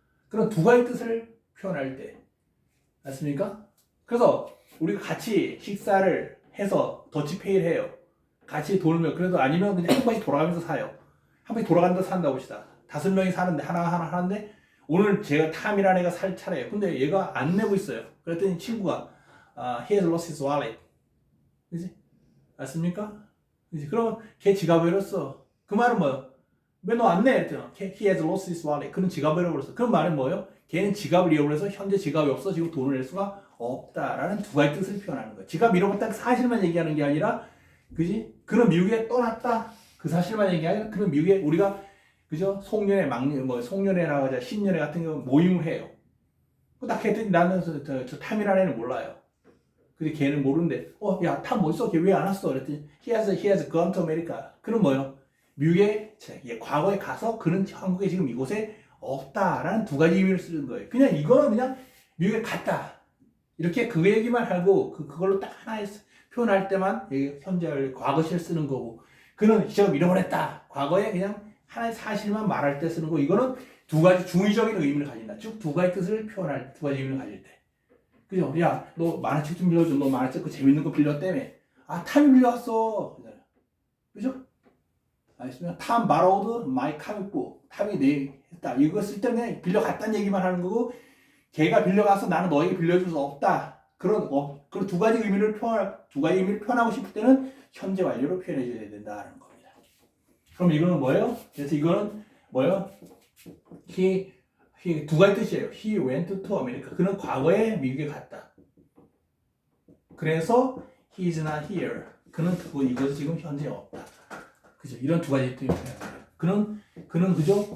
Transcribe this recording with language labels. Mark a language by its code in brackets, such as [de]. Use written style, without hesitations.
[ko] 그런 2가지 뜻을 표현할 때 맞습니까? 그래서 우리가 같이 식사를 해서 더치페이를 해요. 같이 돌면 그래도 아니면 그냥 한 번씩 돌아가면서 사요. 한 번씩 돌아간다 산다 봅시다. 5명이 사는데 하나 하는데 오늘 제가 탐이라는 애가 살 차례예요. 근데 얘가 안 내고 있어요. [en] 그랬더니 친구가 he has lost his wallet. [ko] 그지? 맞습니까? 그지? 그러면 걔 지갑을 잃었어. 그 말은 뭐예요? 왜 너 안 내? 했더니 [en] he has lost his wallet. [ko] 그는 지갑을 잃어버렸어. 그런 말은 뭐예요? 걔는 지갑을 잃어버려서 현재 지갑이 없어 지금 돈을 낼 수가 없다라는 2가지 뜻을 표현하는 거예요. 지갑 잃어버렸다는 사실만 얘기하는 게 아니라, 그지? 그는 미국에 떠났다. 그 사실만 얘기하는 게 아니라, 그는 미국에 우리가 그죠? 송년회, 송년회라고 하자 신년회 같은 경우 모임을 해요. 딱 했더니 나는 저 탐이라는 애는 몰라요. 근데 걔는 모르는데, 야, 탐 뭐 있어? 걔 왜 안 왔어? 그랬더니 [en] he has gone to America. [ko] 그는 뭐요? 미국에 과거에 가서 그는 한국에 지금 이곳에 없다라는 2가지 의미를 쓰는 거예요. 그냥 이거는 그냥 미국에 갔다. 이렇게 그 얘기만 하고 그걸로 딱 하나에 표현할 때만 현재 과거시를 쓰는 거고 그는 지금 잃어버렸다. 과거에 그냥 하나의 사실만 말할 때 쓰는 거 이거는 2가지 중의적인 의미를 가진다. 즉 2가지 뜻을 표현할 2가지 의미를 가질 때. 그죠? 야, 너 만화책 좀 빌려줘. 너 만화책 그 재밌는 거 빌렸다며. 탐이 빌려왔어. 그죠? 알겠습니까? 탐 [en] borrowed my comic book. [ko] 탐이 내 했다. 이거 쓸 때는 그냥 빌려갔다는 얘기만 하는 거고 걔가 빌려가서 나는 너에게 빌려줄 수 없다. 그런 두 가지 의미를 표현하고 싶을 때는 현재 완료로 표현해 줘야 된다는 겁니다. 그럼 이거는 뭐예요? 그래서 이거는 뭐예요? he 두 가지 뜻이에요. [en] He went to America. [ko] 그는 과거에 미국에 갔다. 그래서 [en] he is not here. [ko] 그는 이것이 지금 현재 없다. 그죠? 이런 두 가지 뜻이 표현해요. 그는 그죠?